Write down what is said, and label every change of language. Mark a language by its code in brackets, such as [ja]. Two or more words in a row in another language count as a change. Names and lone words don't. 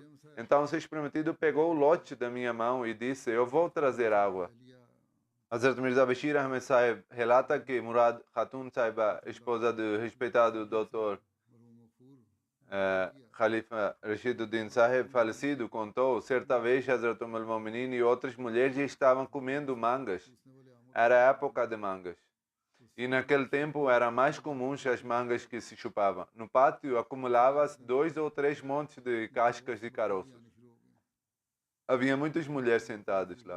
[pt] Então, o Messias Prometido pegou o lote da minha mão e disse, eu vou trazer água. Hazrat Mirza Bashir Ahmed Sahib relata que Murad Khatun Sahiba, esposa do respeitado Dr. Khalifa Rashiduddin Sahib, falecido, contou, certa vez Hazrat al-Mu'minin e outras mulheres estavam comendo mangas. Era a época de mangas. E naquele tempo eram mais comuns as mangas que se chupavam. No pátio acumulava-se 2 ou 3 montes de cascas de caroços. Havia muitas mulheres sentadas lá.